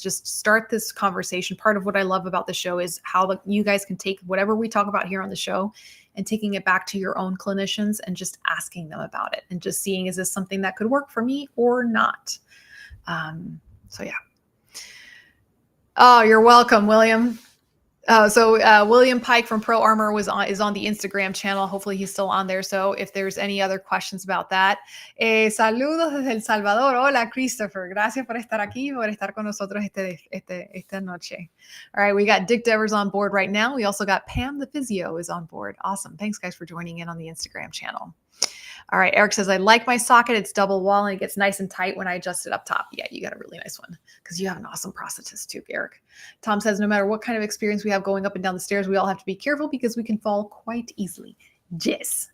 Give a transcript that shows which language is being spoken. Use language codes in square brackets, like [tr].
[en] Just start this conversation. Part of what I love about the show is how you guys can take whatever we talk about here on the show and taking it back to your own clinicians and just asking them about it and just seeing, is this something that could work for me or not? So yeah. Oh, you're welcome, William. William Pike from Pro Armor is on the Instagram channel. Hopefully he's still on there. So if there's any other questions about that. [es] Saludos desde El Salvador. Hola, Christopher. Gracias por estar aquí, por estar con nosotros esta noche. [en] All right, we got Dick Devers on board right now. We also got Pam the Physio is on board. Awesome. Thanks, guys, for joining in on the Instagram channel. All right, Eric says, I like my socket. It's double wall and it gets nice and tight when I adjust it up top. Yeah, you got a really nice one because you have an awesome prosthetist too, Eric. Tom says, no matter what kind of experience we have going up and down the stairs, we all have to be careful because we can fall quite easily. Yes.